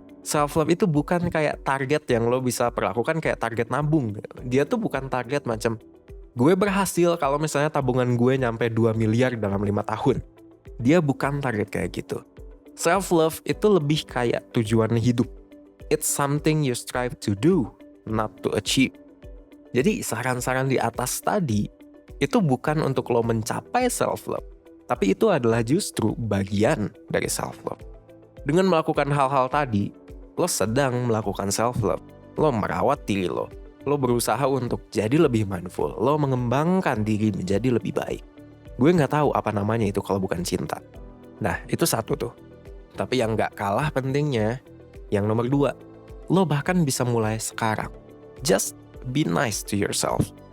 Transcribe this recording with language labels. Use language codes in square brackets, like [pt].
[id] Self-love itu bukan kayak target yang lo bisa perlakukan kayak target nabung. Dia tuh bukan target macam, gue berhasil kalau misalnya tabungan gue nyampe 2 miliar dalam 5 tahun. Dia bukan target kayak gitu. Self-love itu lebih kayak tujuan hidup. [en] It's something you strive to do, not to achieve. [id] Jadi saran-saran di atas tadi, itu bukan untuk lo mencapai self-love. Tapi itu adalah justru bagian dari self-love. Dengan melakukan hal-hal tadi, lo sedang melakukan self-love. Lo merawat diri lo. Lo berusaha untuk jadi lebih mindful. Lo mengembangkan diri menjadi lebih baik. Gue gak tahu apa namanya itu kalau bukan cinta. Nah, itu satu tuh. Tapi yang gak kalah pentingnya, yang nomor 2, lo bahkan bisa mulai sekarang. [en] Just be nice to yourself.